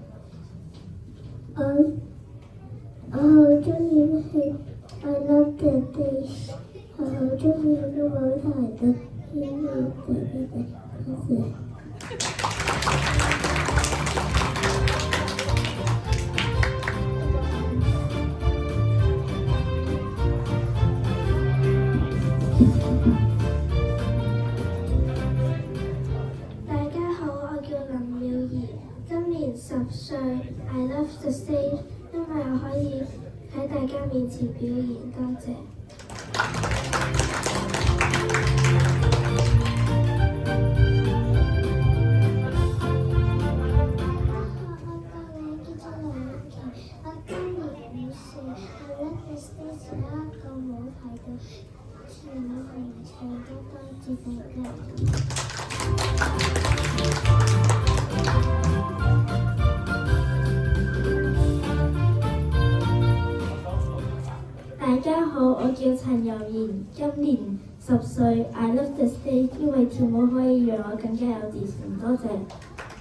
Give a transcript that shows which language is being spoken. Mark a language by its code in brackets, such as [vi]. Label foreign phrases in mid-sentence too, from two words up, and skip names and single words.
[yue] 我好中意去 [en] I love the stage， [yue] 我好中意喺舞台度表演。多謝。大家好，我叫林妙儀，今年10 歲。 [en] I love the stage， [yue] 因為我可以喺大家面前表演。多謝。我今年5 歲。 [en] I love the stage， [yue] 喺一個舞台度跳舞同埋唱歌。多謝大家。大家好，我叫陳柔賢，今年 10歲。 [en] I love the stage， [yue] 因為跳舞可以讓我更加有自信。多謝。